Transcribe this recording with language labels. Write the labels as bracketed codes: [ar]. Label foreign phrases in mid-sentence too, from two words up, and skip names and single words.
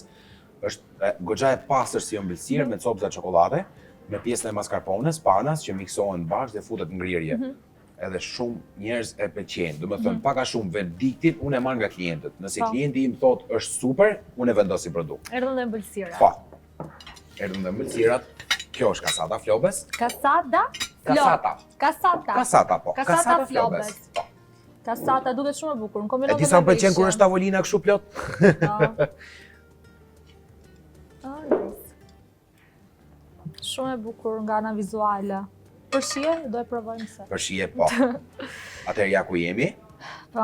[sq] Është goxha e pastër si ëmbëlsirë me copëza çokolade, me pjesën e mascarpones, panas që miksohen bashkë dhe futet ngrirje. Edhe shumë njerëz e pëlqejnë. Domethënë pak a shumë verdiktin unë e marr nga klientët. Nëse klienti im thotë është super, unë e vendos si produkt. Erdhën dhe ëmbëlsira. Po. Erdhën dhe ëmbëlsirat. Kjo është kasata Flobes. Kasada? Kasata. Kasata. Kasata po. Kasata Flobes. Po. Kasata duket shumë e bukur. Në E kombinon di sa më pëlqen kur është tavolina kështu plot. Shumë e bukur nga ana vizuale. Për shije do e provojmë se. Për shije po. Atëherë ja ku jemi. Po.